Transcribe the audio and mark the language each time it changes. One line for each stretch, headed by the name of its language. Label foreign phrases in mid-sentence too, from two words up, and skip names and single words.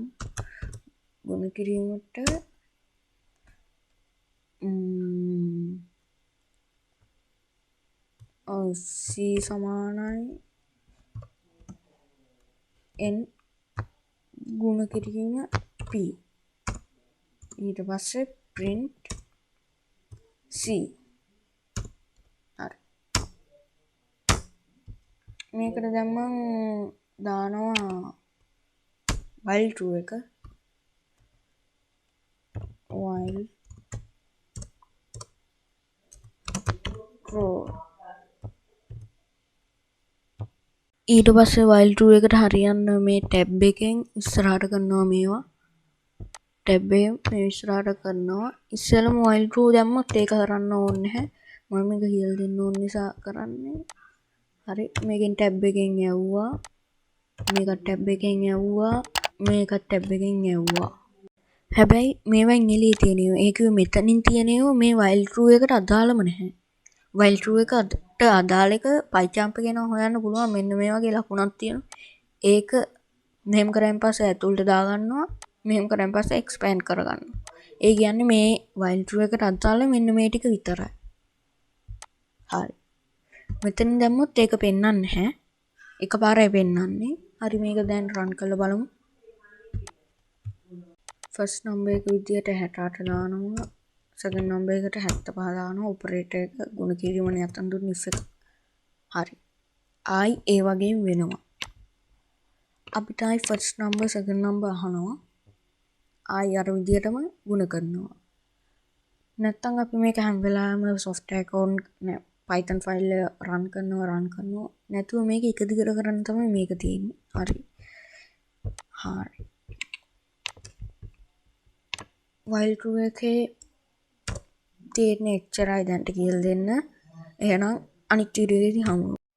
Sinhala: ගුණ කිරීමට C සමානයි n ගුණ කිරීම p. ඊට පස්සේ print C. හරි. මේකට දැන් මම දානවා
English: while true
Sinhala: එක.
English: while true.
Sinhala: ඊට පස්සේ
English: while true
Sinhala: එකට හරියන්න මේ tab එකෙන් ඉස්සරහට කරනවා මේවා. tab එක මේ ඉස්සරහට කරනවා. ඉස්සෙල්ලම
English: while true
Sinhala: දැම්මොත් ඒක කරන්න ඕනේ නැහැ. මම මේක කියලා දෙන්න ඕන නිසා කරන්නේ. හරි මේකෙන් tab එකෙන් යවුවා. මේක tab එකෙන් යවුවා. මේක tab එකෙන් යවුවා. හැබැයි මේවෙන් එළිය තියෙනවා. ඒක මෙතනින් තියෙනවා මේ
English: while true
Sinhala: එකට අදාළම නැහැ.
English: while true
Sinhala: එකට අදාළ එක pycharm එකේන හොයන්න පුළුවන්. මෙන්න මේ වගේ ලකුණක් තියෙනවා. ඒක මෙහෙම කරන් පස්සේ ඇතුළට දාගන්නවා. මෙහෙම කරන් පස්සේ expand කරගන්නවා. ඒ කියන්නේ මේ
English: while true
Sinhala: එකට අදාළ මෙන්න මේ ටික විතරයි. හරි. මෙතන දැම්මොත් ඒක පෙන්වන්නේ නැහැ. එකපාරයි පෙන්වන්නේ. හරි මේක දැන් run කරලා බලමු.
English: first number
Sinhala: එක විදියට 68 දානවා.
English: second number
Sinhala: එකට 75 දානවා. operator එක ගුණ කිරීමනේ අතන දුන්න if එක. හරි. ආයි ඒ වගේම වෙනවා. අපිට ආයි
English: first number second number
Sinhala: අහනවා. ආයි අර විදියටම ගුණ කරනවා. නැත්තම් අපි මේක හැම වෙලාවෙම
English: software account Python file run
Sinhala: කරනවා නැතුව මේක එක දිගට කරන්න තමයි මේක තියෙන්නේ. හරි. හරි.
English: while true
Sinhala: එකේ තියෙන එච්චරයි දැන්ට කියලා දෙන්න. එහෙනම් අනිත් වීඩියෝ එකේදී හමු.